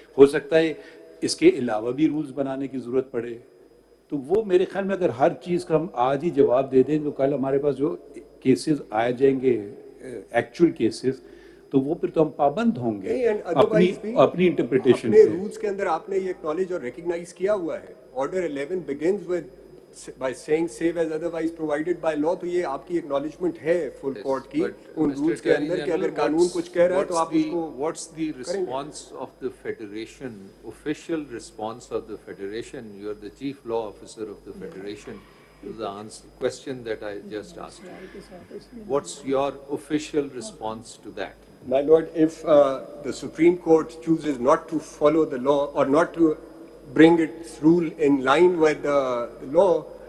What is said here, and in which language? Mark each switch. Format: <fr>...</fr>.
<hi>हो सकता है इसके अलावा भी रूल्स बनाने की ज़रूरत पड़े. तो वो मेरे ख्याल में अगर हर चीज़ का हम आज ही जवाब दे दें तो कल हमारे पास जो केसेस आ जाएंगे एक्चुअल केसेस, तो वो फिर तो हम पाबंद होंगे अपनी इंटरप्रिटेशन से. रूल्स के अंदर आपने ये एक्नॉलेज और रिकॉग्नाइज किया हुआ है.</hi> <en>Order 11 begins with by saying save as otherwise provided by law.</en> <hi>तो ये आपकी acknowledgement है full court की उन rules के अंदर कि अगर कानून कुछ कह रहा है तो आप उसको.</hi> <en>What's the response of the federation, official response of the federation? You're the chief law officer of the federation. To the question that I just asked. What's your official response to that? My lord, if the Supreme Court chooses not to follow the law or not to bring its rule in line with the law,</en>